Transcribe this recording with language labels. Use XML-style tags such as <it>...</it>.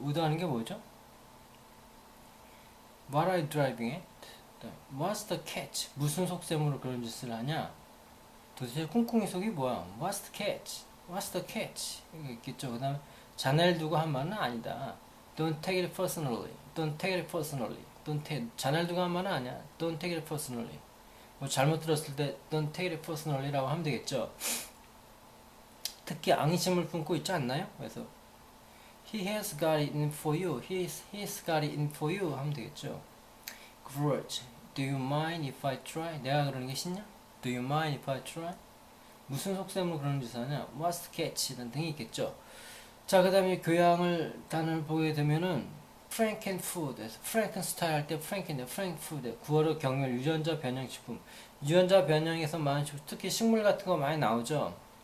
<ko>의도하는 게 뭐죠?</ko> <en>What are you driving at? What's the catch?</en> <ko>무슨 속셈으로 그런 짓을 하냐? 도대체 꿍꿍이 속이 뭐야?</ko> <en>What's the catch? What's the catch?</en> <ko>이거 있겠죠. 그 다음에 자네를 두고 한 말은 아니다.</ko> <en>Don't take it personally. Don't take it personally.</en> <ko>자네를 두고 한 말은 아니야.</ko> <en>Don't take it personally.</en> <ko>뭐 잘못 들었을 때</ko> <en>Don't take it personally</en> <ko>라고 하면 되겠죠. 특히 앙심을 품고 있지 않나요? 그래서</ko> <en>He has got it in for you. He's got it in for you</en> <ko>하면 되겠죠.</ko> <en>Grudge. Do you mind if I try?</en> <ko>내가 그러는 게 싫냐?</ko> <en>Do you mind if I try?</en> <ko>무슨 속셈으로 그런 짓을 하냐?</ko> <en>What's the catch?</en> <ko>등이 있겠죠. 자, 그 다음에 교양을 단어를 보게 되면은 Frankenfood에서 Frankenstein 할 때 Frankenfood 구어로 경멸 유전자 변형식품. 유전자 변형에서 많은 특히 식물 같은 거 많이 나오죠.</ko>